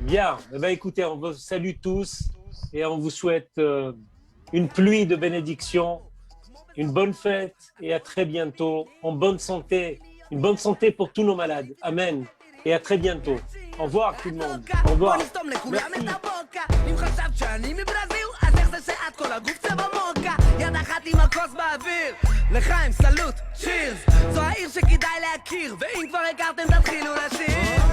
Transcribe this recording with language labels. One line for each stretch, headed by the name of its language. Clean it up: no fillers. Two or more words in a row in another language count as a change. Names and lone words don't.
French: Bien, eh bien, écoutez, on vous salue tous et on vous souhaite une pluie de bénédictions, une bonne fête et à très bientôt, en bonne santé, une bonne santé pour tous nos malades. Amen. Et à très bientôt. Au revoir tout le monde. Au revoir. Merci.
Hebrew: אם חשבת שאני מברזיל, אז איך זה שאת כל הגוף צבע מוקה? יד אחת עם הכוס באוויר, לחיים סלוט, צ'ירס. זו העיר שכדאי להכיר, ואם כבר הכרתם תתחילו לשיר.